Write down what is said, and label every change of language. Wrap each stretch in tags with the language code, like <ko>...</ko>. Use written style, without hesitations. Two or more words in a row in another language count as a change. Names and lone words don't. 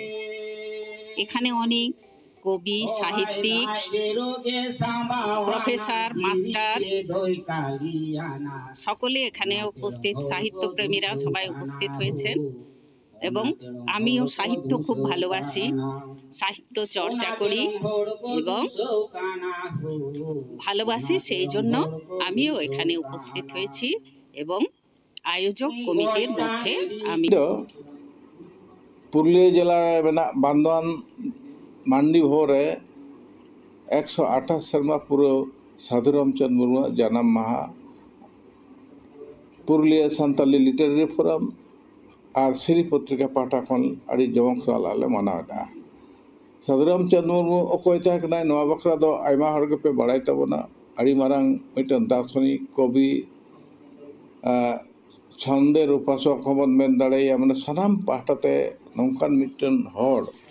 <bn>এখানে অনেক কবি সাহিত্যিক প্রফেসর মাস্টার সকলে এখানে উপস্থিত, সাহিত্যপ্রেমীরা সবাই উপস্থিত হয়েছেন এবং আমিও সাহিত্য খুব ভালোবাসি, সাহিত্য চর্চা করি এবং ভালোবাসি, সেই জন্য আমিও এখানে উপস্থিত হয়েছি এবং আয়োজক কমিটির মধ্যে আমি। পুরুলিয়া জেলার বান্দোয়ান মান্ডি ভোরে</bn> <sat>128 सेरमा पुरो साधु रामचंद मुर्मू जन्म माहा पुरुलिया सान्ताली लिटारारि फोराम और सिरी पत्रिका पाठा खन आदि जमक सालाले मनावदा। साधु रामचंद मुर्मू अकय ताकना नवा बखरा दो आयमा हर पे बाड़ाय तबना आदि मारां मिटन</sat> <bn>দার্শনিক কবি ছন্দের উপাসক</bn> <sat>हबन मेन दाड़ाया माने सानाम पाठाते नंकान मिटन हर</sat>